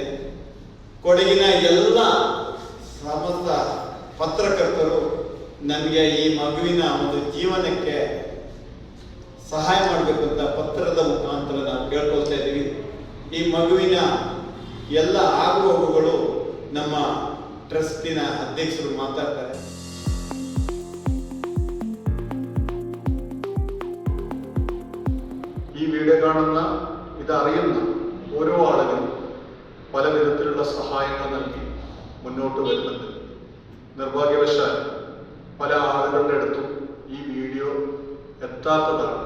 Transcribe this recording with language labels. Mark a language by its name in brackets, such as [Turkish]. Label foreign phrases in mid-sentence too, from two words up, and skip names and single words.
[Kannada] ಕೊಡಗಿನ ಎಲ್ಲ ಸಮಸ್ತ ಪತ್ರಕರ್ತರು ನಮಗೆ ಈ ಮಗುವಿನ ಒಂದು ಜೀವನಕ್ಕೆ ಸಹಾಯ ಮಾಡಬೇಕು ಅಂತ ಪತ್ರದ ಮುಖಾಂತರ ನಾವು ಕೇಳ್ಕೊಳ್ತಾ ಇದ್ದೀವಿ. ಈ ಮಗುವಿನ ಎಲ್ಲ ಆಗುಹೋಗುಗಳು ನಮ್ಮ ಟ್ರಸ್ಟಿನ ಅಧ್ಯಕ್ಷರು ಮಾತಾಡ್ತಾರೆ. [Malayalam] ഈ വീഡിയോ കാണുന്ന, ഇതറിയുന്ന ഓരോ ആളുകളും പല വിധത്തിലുള്ള സഹായങ്ങൾ നൽകി മുന്നോട്ട് വരുന്നുണ്ട്. നിർഭാഗ്യവശാൽ പല ആളുകളുടെ അടുത്തും ഈ വീഡിയോ എത്താത്തതാണ്.